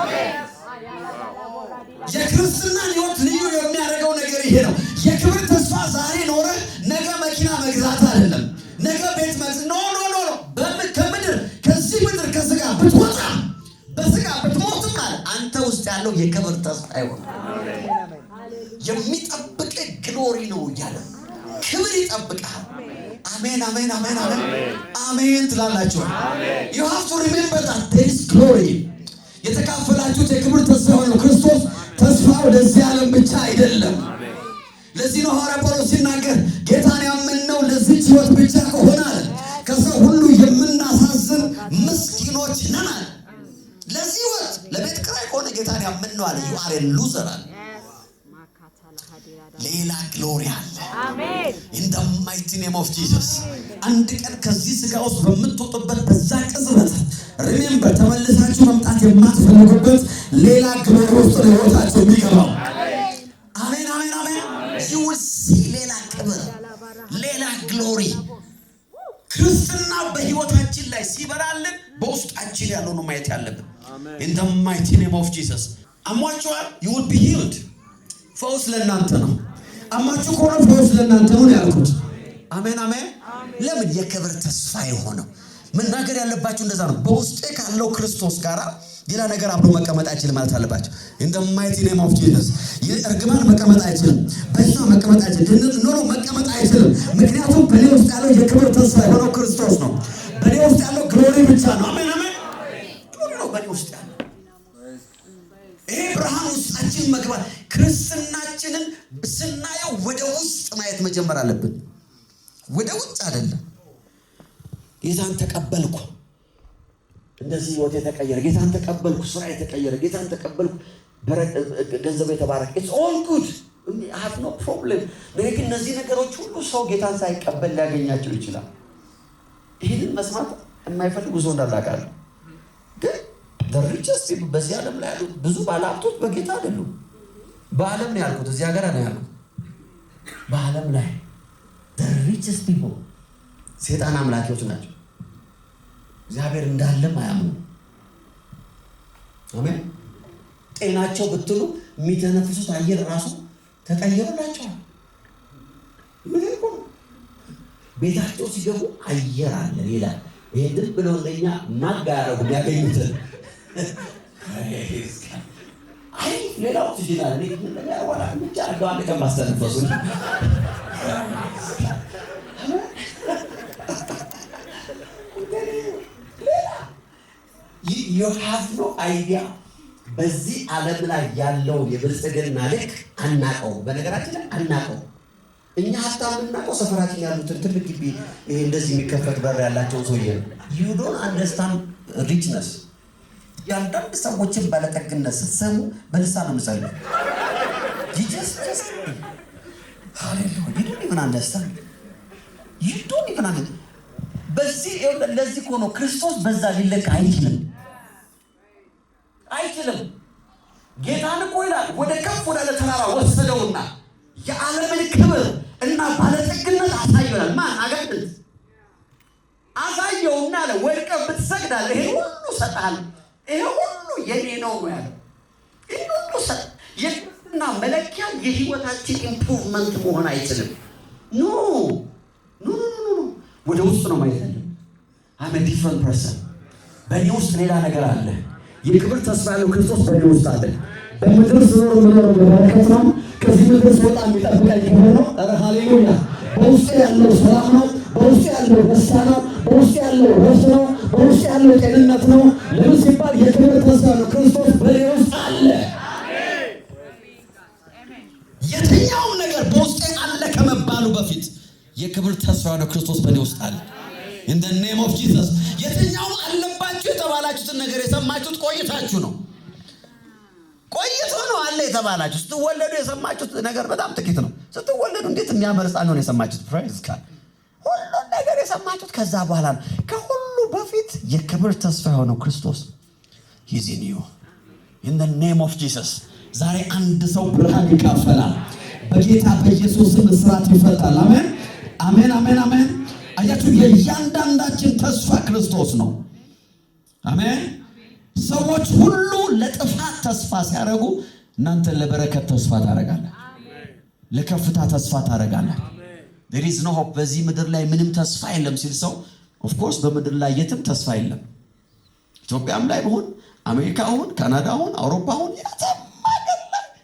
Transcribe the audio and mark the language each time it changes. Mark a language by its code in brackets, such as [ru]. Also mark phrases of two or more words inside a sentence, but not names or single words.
[am] የክርስትና ሕይወት ልዩ የሚያደርገው ነገር ይሄ ነው። የክብር ተስፋ ዛሬ ኖረ ነገ መኪና መግዛት አይደለም፣ ነገ ቤት መግዛት ኖ ከምድር ከዚህ ምድር ከስጋ ብትወጣ በስጋ ብትሞትም አለ አንተ ውስጥ ያለው የክብር ተስፋ ይሆናል። የሚጠብቅ ግሎሪ ነው እያለ ክብር ይጠብቃል። አሜን አሜን አሜን አሜን አሜን ትላላችሁ። [en] you have to remember that there is glory። [am] የተካፈላችሁት የክብር ተስፋ የሆነው ክርስቶስ ተስፋ ወደዚህ ዓለም ብቻ አይደለም። ለዚህ ነው ሐዋርያ ጳውሎስ ሲናገር ጌታን ያመንነው ለዚህች ሕይወት ብቻ ከሆነ አለ ከሰው ሁሉ የምናሳዝን ምስኪኖች ነን አለ። ለዚህ ሕይወት ለቤት ኪራይ ከሆነ ጌታን ያመንነው አለ [en] you are a loser [am] አለ። ሌላ ግሎሪ አለ። አሜን [en] in the mighty name of Jesus። [am] አንድ ቀን ከዚህ ስጋ ውስጥ በምትወጡበት በዛ ቅጽበት ሪሜምበር ተመልሳችሁ መምጣት የማትፈልጉበት ሌላ ግሎሪ ውስጥ ነው ሕይወታችሁ የሚገባው። አሜን አሜን አሜን። [en] you will see [am] ሌላ ክብር፣ ሌላ ግሎሪ። ክርስትና በሕይወታችን ላይ ሲበራልን በውስጣችን ያለው ነው ማየት ያለብን። [en] in the mighty name of Jesus። [am] አሟችኋል? [en] you will be healed። [am] ፈውስ ለእናንተ ነው። አማችሁ ከሆነ ፈውስ ለእናንተ ነው ያልኩት። አሜን አሜን። ለምን? የክብር ተስፋ የሆነው መናገር ያለባችሁ እንደዛ ነው። በውስጤ ካለው ክርስቶስ ጋር ሌላ ነገር አብሮ መቀመጥ አይችልም ማለት አለባችሁ። [en] in the mighty name of Jesus [am] እርግማን መቀመጥ አይችልም፣ በዛ መቀመጥ አይችልም፣ ኖሮ መቀመጥ አይችልም። ምክንያቱም በእኔ ውስጥ ያለው የክብር ተስፋ የሆነው ክርስቶስ ነው። በእኔ ውስጥ ያለው ግሎሪ ብቻ ነው። አሜን አሜን። ግሎሪ ነው በእኔ ውስጥ ያለው። ይሄ ብርሃን ውስጣችን መግባት፣ ክርስትናችንን ስናየው ወደ ውስጥ ማየት መጀመር አለብን፣ ወደ ውጭ አይደለም። ጌታን ተቀበልኩ፣ እንደዚህ ህይወት የተቀየረ፣ ጌታን ተቀበልኩ፣ ስራ የተቀየረ፣ ጌታን ተቀበልኩ፣ ገንዘብ የተባረከ፣ [en] it's all good, I have no problem። [am] ግን እነዚህ ነገሮች ሁሉ ሰው ጌታን ሳይቀበል ሊያገኛቸው ይችላል። ይህንን መስማት የማይፈልጉ ሰው እንዳላቃለ። ግን [en] the richest people [am] በዚህ ዓለም ላይ ያሉ ብዙ ባለሀብቶች በጌታ አይደሉም። በዓለም ነው ያልኩት፣ እዚህ ሀገር ነው ያልኩት። በዓለም ላይ [en] the richest people [am] ሴጣን አምላኪዎች ናቸው። እግዚአብሔር እንዳለም አያምኑ። አሜን። ጤናቸው ብትሉ የሚተነፍሱት አየር ራሱ ተቀየረላቸዋል። ቤታቸው ሲገቡ አየር አለ ይላል። ይሄን ብለው እንደኛ ማጋራው ያገኙትን አይ ሌላው ትጅናል ለኛ ወላ ብቻ አጋዋን ከማስተነፈሱ [en] you have no idea [am] በዚህ ዓለም ላይ ያለው የብልጽግና ልክ አናቀው። በነገራችን ላይ አናቀው። እኛ ሀብታም እናቀው ሰፈራችን ያሉትን ትልቅ ግቢ ይሄ እንደዚህ የሚከፈት በር ያላቸው ሰውዬ [en] you don't understand richness። [am] ያንዳንድ ሰዎችን ባለጠግነት ስትሰሙ በልሳን ነው የምትጸልዩ። [en] you just hallelujah you don't even understand [am] በዚህ ለዚህ ሆኖ ክርስቶስ በዛ ሊለቅ አይችልም። ጌታን እኮ ይላል ወደ ከፍ ወዳለ ተራራ ወሰደውና የዓለምን ክብር እና ባለጠግነት አሳየዋል። ማን አጋንንት አሳየውና አለ ወድቀህ ብትሰግዳለህ ይሄ ሁሉ እሰጥሃለሁ፣ ይሄ ሁሉ የኔ ነው ያለው። ይሄ ሁሉ የክርስትና መለኪያ የህይወታችን ኢምፕሩቭመንት መሆን አይችልም። ኖ ወደ ውስጥ ነው ማየት ያለው። [en] I'm a different person። [am] በእኔ ውስጥ ሌላ ነገር አለ። የክብር ተስፋ ያለው ክርስቶስ በእኔ ውስጥ አለ። በምድር ስኖር የምኖረው በበረከት ነው። ከዚህ ምድር ስወጣ የሚጠብቀኝ ክብር ነው። ኧረ ሃሌሉያ። በውስጥ ያለው ሰላም ነው። በውስጥ ያለው ደስታ ነው። በውስጥ ያለው ረፍት ነው። በውስጥ ያለው ጤንነት ነው። ለምን ሲባል የክብር ተስፋ ያለው ክርስቶስ በእኔ ውስጥ አለ። የትኛውም ነገር በውስጤ አለ ከመባሉ በፊት የክብር ተስፋ ያለው ክርስቶስ በእኔ ውስጥ አለ። [en] in the name of Jesus [am] የትኛውም አለባችሁ የተባላችሁትን ነገር የሰማችሁት ቆይታችሁ ነው። ቆይቶ ነው አለ የተባላችሁ። ስትወለዱ የሰማችሁት ነገር በጣም ጥቂት ነው። ስትወለዱ እንዴት የሚያምር ሕፃን ነው የሰማችሁት። [en] Praise God። [am] ሁሉን ነገር የሰማችሁት ከዛ በኋላ ነው። ከሁሉ በፊት የክብር ተስፋ የሆነው ክርስቶስ [en] he's in you in the name of Jesus። [am] ዛሬ አንድ ሰው ብርሃን ይካፈላል። በጌታ በኢየሱስ ስም እስራት ይፈታል። አሜን አሜን አሜን አሜን። አያችሁ የእያንዳንዳችን ተስፋ ክርስቶስ ነው። አሜን። ሰዎች ሁሉ ለጥፋት ተስፋ ሲያደርጉ እናንተ ለበረከት ተስፋ ታደርጋለህ፣ ለከፍታ ተስፋ ታደርጋለህ። [en] there is no hope። [am] በዚህ ምድር ላይ ምንም ተስፋ የለም ሲል ሰው [en] of course [am] በምድር ላይ የትም ተስፋ የለም። ኢትዮጵያም ላይ ቢሆን አሜሪካ ሆን ካናዳ ሆን አውሮፓ ሆን የትም ሀገር ላይ